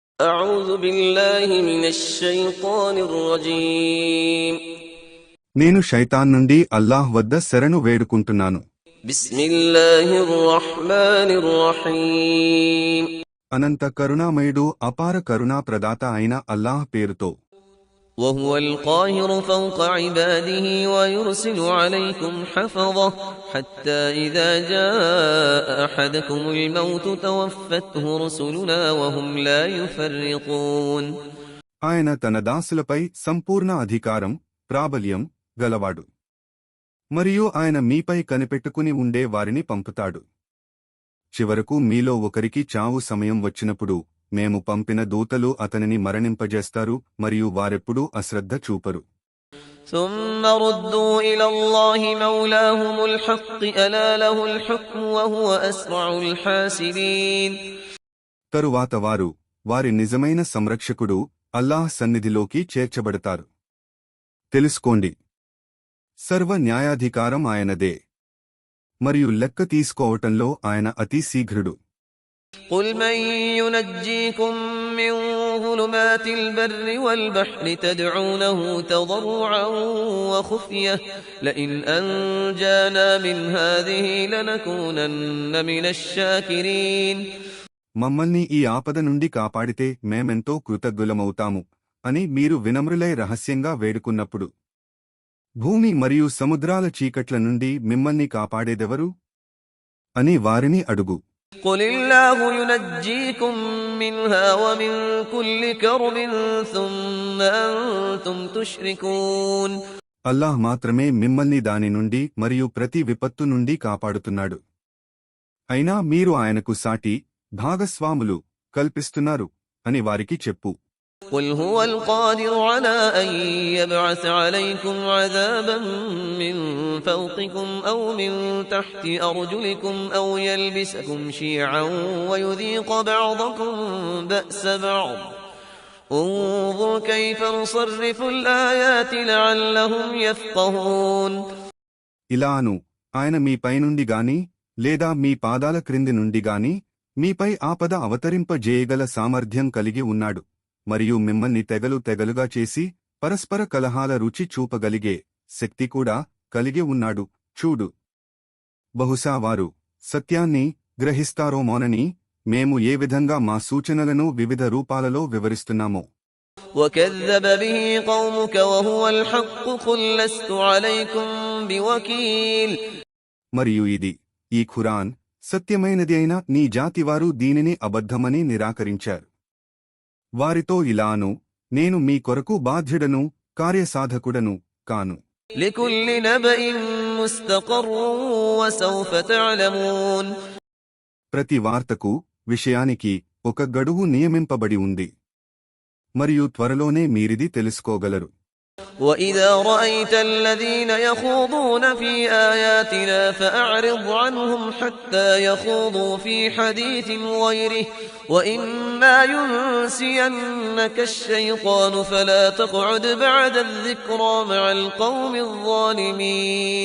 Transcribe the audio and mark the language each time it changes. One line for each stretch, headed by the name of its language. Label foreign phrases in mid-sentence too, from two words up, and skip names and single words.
Arabic: أعوذ بالله من الشيطان الرجيم
Telugu: నేను శైతాన్ నుండి అల్లాహ్ వద్ద శరణు వేడుకుంటున్నాను.
Arabic: بسم الله الرحمن الرحيم
Telugu: అనంత కరుణామయుడు అపార కరుణా ప్రదాత అయిన అల్లాహ్ పేరుతో.
Arabic: وهو القاهر فوق عباده ويرسل عليكم حفظه حتى إذا جاء أحدكم الموت توفته رسلنا وهم لا يفرطون.
Telugu: ఆయన తన దాసులపై సంపూర్ణ అధికారం, ప్రాబల్యం గలవాడు. మరియు ఆయన మీపై కనిపెట్టుకుని ఉండే వారిని పంపుతాడు. చివరకు మీలో ఒకరికి చావు సమయం వచ్చినప్పుడు మేము పంపిన దూతలు అతనిని మరణింపజేస్తారు మరియు వారెప్పుడూ అశ్రద్ధ చూపరు.
Arabic: ثم ردوا إلى الله مولاهم الحق ألا له الحكم وهو أسرع الحاسبين.
Telugu: తరువాత వారు వారి నిజమైన సంరక్షకుడు అల్లాహ్ సన్నిధిలోకి చేర్చబడతారు. తెలుసుకోండి, సర్వ న్యాయాధికారం ఆయనదే మరియు లెక్క తీసుకోవటంలో ఆయన అతి శీఘ్రుడు.
Arabic: قل من ينجيكم من ظلمات البر والبحر تدعونه تضرعا وخفية لئن أنجانا من هذه لنكونن من الشاكرين.
Telugu: మమ్మల్ని ఈ ఆపద నుండి కాపాడితే మేమెంతో కృతజ్ఞులమవుతాము అని మీరు వినమ్రులై రహస్యంగా వేడుకున్నప్పుడు, భూమి మరియు సముద్రాల చీకట్ల నుండి మిమ్మల్ని కాపాడేదెవరు అని వారిని అడుగు.
Arabic: قل الله ينجيكم منها ومن كل كرب ثم أنتم تشركون.
Telugu: అల్లాహ్ మాత్రమే మిమ్మల్ని దాని నుండి మరియు ప్రతి విపత్తు నుండి కాపాడుతున్నాడు. అయినా మీరు ఆయనకు సాటి భాగస్వాములు కల్పిస్తున్నారు అని వారికి చెప్పు.
Arabic: قل هو القادر على أن يبعث عليكم عذابا من فوقكم أو من تحت أرجلكم أو يلبسكم شيعا ويذيق بعضكم بأس بعض انظر كيف نصرف الآيات لعلهم يفقهون.
Telugu: ఇలాను ఆయన మీ పైనుండి గాని లేదా మీ పాదాల క్రింది నుండి గాని మీపై ఆపద అవతరింపజేయగల సామర్థ్యం కలిగి ఉన్నాడు మరియు మిమ్మల్ని తెగలుగా చేసి పరస్పర కలహాల రుచి చూపగలిగే శక్తి కూడా కలిగి ఉన్నాడు. చూడు, బహుశా వారు సత్యాన్ని గ్రహిస్తారోమోనని మేము ఏ విధంగా మా సూచనలను వివిధ రూపాలలో వివరిస్తున్నామో.
Arabic: وكذب به قومك وهو الحق قل لست عليكم بوكيل.
Telugu: మరియు ఇది ఈ ఖురాన్ సత్యమైనది అయిన నీ జాతివారు దీనిని అబద్ధమని నిరాకరించారు. వారితో ఇలాను, నేను మీ కొరకు బాధ్యుడను కార్యసాధకుడను కాను.
Arabic: لكل نبأ مستقر وسوف تعلمون.
Telugu: ప్రతి వార్తకు విషయానికి ఒక గడువు నియమింపబడి ఉంది మరియు త్వరలోనే మీరిది తెలుసుకోగలరు.
Arabic: وإذا رأيت الذين يخوضون في آياتنا فأعرض عنهم حتى يخوضوا في حديث غيره وإما ينسينك الشيطان فلا تقعد بعد الذكرى مع القوم الظالمين.